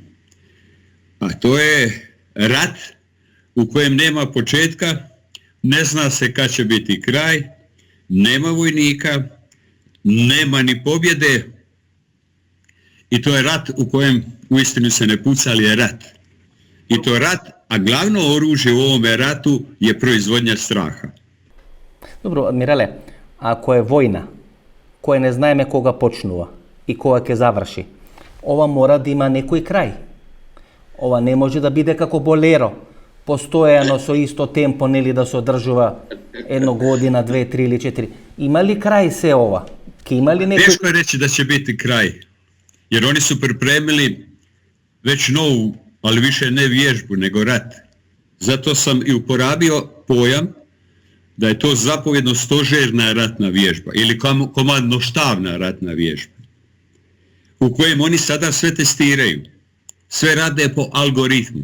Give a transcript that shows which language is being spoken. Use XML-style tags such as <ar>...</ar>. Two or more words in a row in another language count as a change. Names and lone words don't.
<hr>A to je rat u kojem nema početka, ne zna se kad će biti kraj, nema vojnika, nema ni pobjede i to je rat u kojem uistinu se ne puca, ali je rat. I to je rat, a glavno oružje u ovome ratu je proizvodnja straha. Dobro, admirale, ako je vojna, koja ne</hr> <mk>знаеме кога почнува и кога ќе заврши, ова мора да има некој крај. Ова не може да биде како болеро, постојано со исто темпо, нели да се одржува едно година, 2, 3 или 4. Има ли крај се ова? Ке има ли некој...</mk> <hr>Teško je reći da će biti kraj, jer oni su pripremili već novu, ali više ne vježbu, nego rat. Zato sam i uporabio pojam da je to zapovjedno stožerna ratna vježba ili komandno-štabna ratna vježba, u kojem oni sada sve testiraju, sve rade po algoritmu.</hr>